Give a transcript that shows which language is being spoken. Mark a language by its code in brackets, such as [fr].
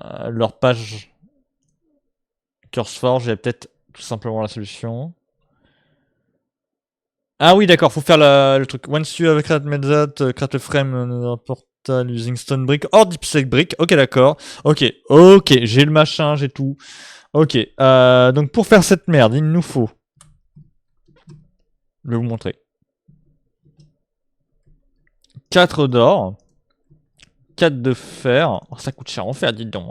[fr] Leur page CurseForge, j'ai peut-être tout simplement la solution. Ah oui, d'accord, faut faire le truc. [en] Once you have created that, create a frame portal using stone brick or deepsec brick. [fr] Ok, d'accord. Ok, j'ai le machin, j'ai tout. Ok, donc pour faire cette merde, il nous faut. Je vais vous montrer. 4 d'or. 4 de fer. Oh, ça coûte cher en fer, dites donc.